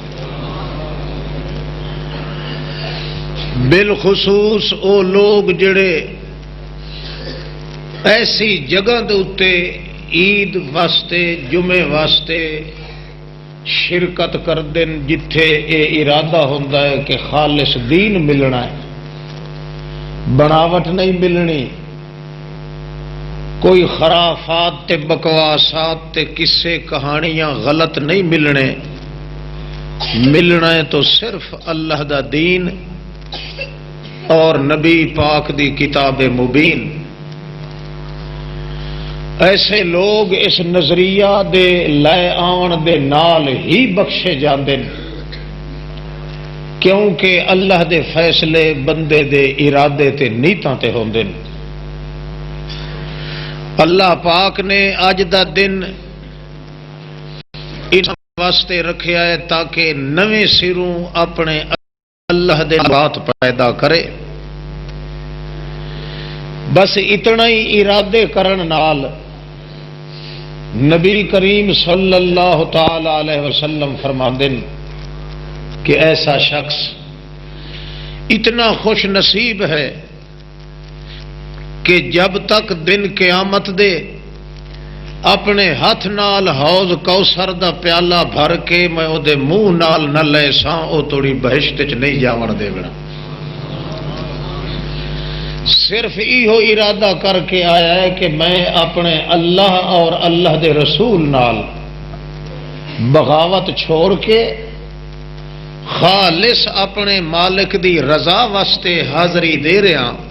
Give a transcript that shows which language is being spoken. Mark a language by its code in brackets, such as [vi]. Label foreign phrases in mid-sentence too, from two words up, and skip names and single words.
[pa] بالخصوص او لوگ جڑے ایسی جگہ دے اتے عید واسطے جمعے واسطے شرکت کر دن جتھے اے [ur] ارادہ ہوتا ہے [pa] کہ خالص دین ملنا ہے، بناوٹ نہیں ملنی، کوئی خرافات تے بکواسات تے قصے کہانیاں غلط نہیں ملنے، ملنا ہے تو صرف اللہ دا دین اور نبی پاک دی کتاب مبین۔ ایسے لوگ اس نظریہ دے لائے آن دے نال ہی بخشے جاندے کیونکہ اللہ دے فیصلے بندے دے ارادے تے نیتاں تے ہوندے۔ اللہ پاک نے اج دا دن اس واسطے رکھیا ہے تاکہ نویں سروں اپنے اللہ دے بات پیدا کرے۔ بس اتنا ہی ارادے کرن نال نبی کریم [ar] صلی اللہ تعالی علیہ وسلم [pa] فرماندے کہ [ur] ایسا شخص اتنا خوش نصیب ہے کہ جب تک [pa] دن قیامت دے اپنے ہاتھ نال حوض کوثر دا پیالہ بھر کے میں او دے منہ نال نہ لے ساں او توڑی بہشت چ نہیں جاون دے بنا۔ صرف ایہو ارادہ کر کے آیا ہے کہ میں اپنے اللہ اور اللہ دے رسول نال بغاوت چھوڑ کے خالص اپنے مالک دی رضا واسطے حاضری دے رہا۔